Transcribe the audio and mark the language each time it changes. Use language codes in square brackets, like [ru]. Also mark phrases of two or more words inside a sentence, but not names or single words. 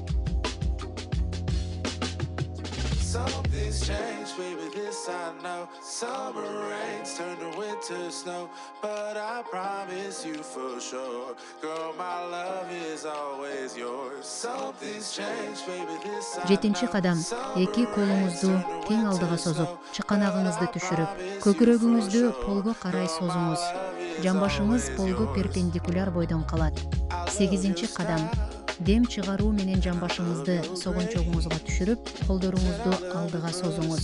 [en] Something's changed, baby, this I know. Summer rains turn to winter snow, but I promise you for sure, girl, my love is always yours. Something's changed, baby, this I know. [ky] Жетинчи кадам. Эки колуңузду тең алдыга созуп, чыканагыңызды түшүрүп, көкүрөгүңүздү полго карай созуңуз. Жамбашыңыз полго перпендикуляр бойдон калат. Сегизинчи кадам. Дем чыгаруу менен жамбашыңызды согончогуңузга түшүрүп, колдоруңузду алдыга созуңуз.